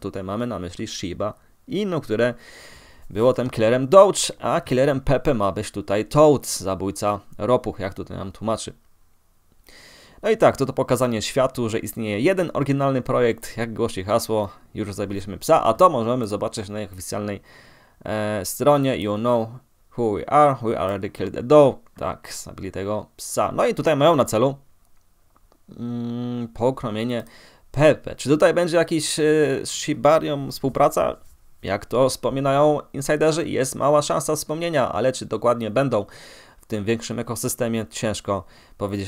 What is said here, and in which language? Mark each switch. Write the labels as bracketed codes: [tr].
[pl] Tutaj mamy na myśli Shiba Inu, które było tym killerem Doge, a killerem Pepe ma być tutaj Toad, zabójca ropuch, jak tutaj nam tłumaczy. No i tak, to pokazanie światu, że istnieje jeden oryginalny projekt, jak głosi hasło, już zabiliśmy psa, a to możemy zobaczyć na ich oficjalnej stronie. [en] You know who we already killed the dog. [pl] Tak, zabili tego psa. No i tutaj mają na celu pokrmienie Pepe. Czy tutaj będzie jakiś z Shibarium współpraca? Jak to wspominają insiderzy, jest mała szansa wspomnienia, ale czy dokładnie będą w tym większym ekosystemie, ciężko powiedzieć.